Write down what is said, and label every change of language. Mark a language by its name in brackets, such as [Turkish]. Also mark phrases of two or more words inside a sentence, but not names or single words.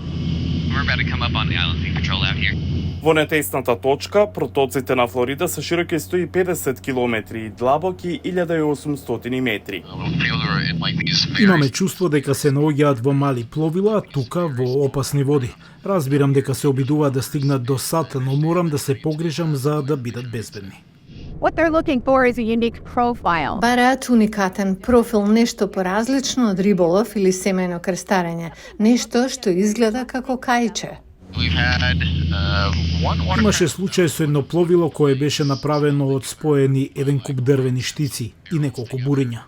[Macedonian] Во нетесната точка, протоците на Флорида се широки 150 км и длабоки 1800 метри. Имаме чувство дека се наоѓаат во мали пловила, тука во опасни води. Разбирам дека се обидуваат да стигнат до САД, но морам да се погрижам за да бидат безбедни. [English] What they're looking for is a unique profile. [Macedonian] Бараат уникатен профил, нешто поразлично од риболов или семејно крстарење, нешто што изгледа како кајче. Имаше случај со едно пловило кое беше направено од споени еден куп дрвени штици и неколку буриња.